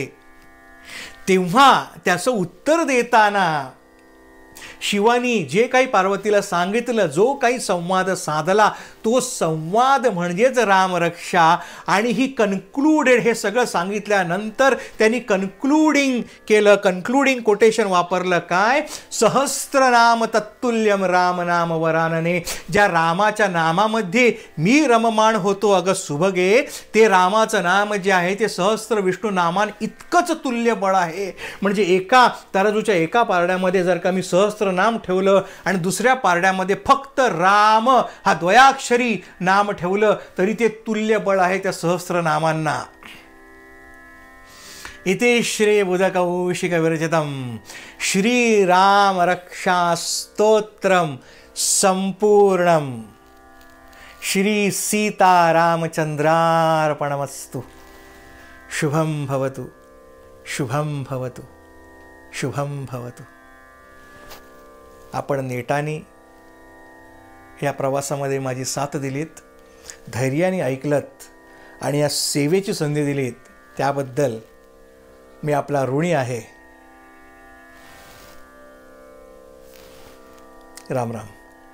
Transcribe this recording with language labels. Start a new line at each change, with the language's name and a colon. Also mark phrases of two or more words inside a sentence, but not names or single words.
Marathi: तेव्हा त्याचं उत्तर देताना शिवानी जे काही पार्वतीला सांगितलं, जो काही संवाद साधला, तो संवाद म्हणजेच रामरक्षा. आणि ही कन्क्लूडेड, हे सगळं सांगितल्यानंतर त्यांनी कन्क्लूडिंग केलं,
English: concluding quotation
Marathi: वापरलं. काय?
Sanskrit: सहस्त्रनाम तत्तुल्यम राम नाम वरानने.
Marathi: ज्या रामाच्या नामामध्ये मी रममाण होतो अगं सुभगे, ते रामाचं नाम जे आहे ते सहस्त्र विष्णू नामान इतकंच तुल्य बळ आहे. म्हणजे एका तराजूच्या एका पारड्यामध्ये जर का मी सहस्त्र नाम ठेवलं आणि दुसऱ्या पारड्यामध्ये फक्त राम हा द्वयाक्षरी नाम ठेवलं तरी ते तुल्य बळ आहे त्या सहस्त्र नामांना.
Sanskrit: इति श्री बुधकौशिक विरचितम श्रीराम रक्षा स्तोत्रम संपूर्णम. श्री सीतारामचंद्रार्पणमस्तु. शुभम भवतु, शुभम भवतु, शुभम भवतु.
Marathi: आपण नेटाने या प्रवासामध्ये माझी साथ दिलीत, धैर्याने ऐकलत आणि या सेवेची संधी दिलीत, त्याबद्दल मी आपला ऋणी आहे. राम राम.